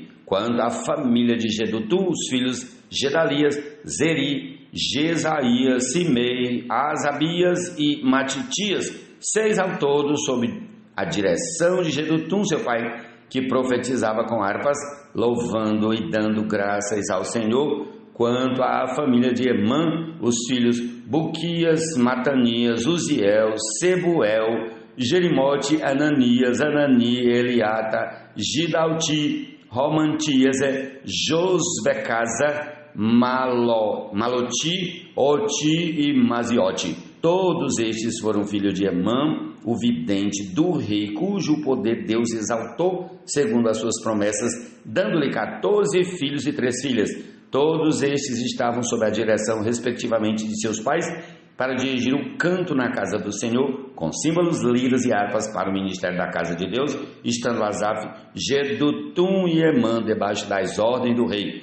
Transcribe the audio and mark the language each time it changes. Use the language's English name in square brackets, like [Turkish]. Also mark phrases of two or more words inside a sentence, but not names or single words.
[Portuguese] Quanto à família de Jedutum, os filhos Gedalias, Zeri, Jesaías, Simei, Asabias e Matitias, 6 ao todo, sob a direção de Jedutum, seu pai, que profetizava com harpas, louvando e dando graças ao Senhor. Quanto à família de Emã, os filhos Buquias, Matanias, Uziel, Sebuel, Jerimote, Ananias, Anani, Eliata, Gidalti, Romantias, Josbecasa, Maloti, Oti e Maziote. Todos estes foram filhos de Emã, o vidente do rei, cujo poder Deus exaltou segundo as suas promessas, dando-lhe 14 filhos e 3 filhas. Todos estes estavam sob a direção, respectivamente, de seus pais, para dirigir o canto na casa do Senhor, com símbolos, liras e harpas para o ministério da casa de Deus, estando Asaf, Jedutum e Emã debaixo das ordens do rei.